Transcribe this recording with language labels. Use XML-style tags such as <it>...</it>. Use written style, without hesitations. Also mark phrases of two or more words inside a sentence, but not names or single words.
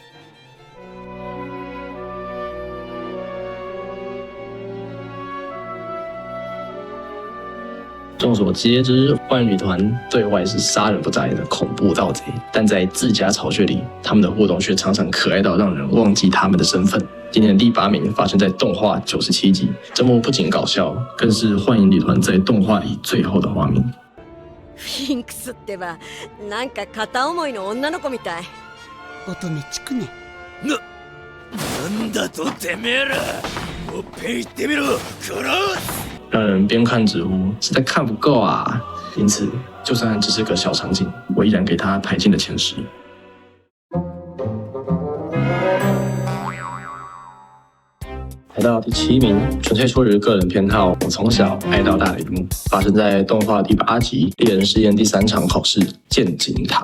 <zh>众所皆知，万旅团对外是杀人不眨眼的恐怖盗贼，但在自家巢穴里，他们的互动却常常可爱到让人忘记他们的身份。今年第8名发生在动画97集，这幕不仅搞笑，更是幻影旅团在动画里最后的画面。</zh> <ja>フィンクスってば、なんか片思いの女の子みたい。乙女地区ね。なんだとてめえら！もっぺん言ってみろ，クロス！</ja> <zh>让人边看直呼实在看不够啊！因此，就算只是个小场景，我依然给他排进了前10。来到第7名，纯粹出于个人偏好，我从小爱到大的一幕，发生在动画第8集猎人试验第3场考试剑井塔。</zh>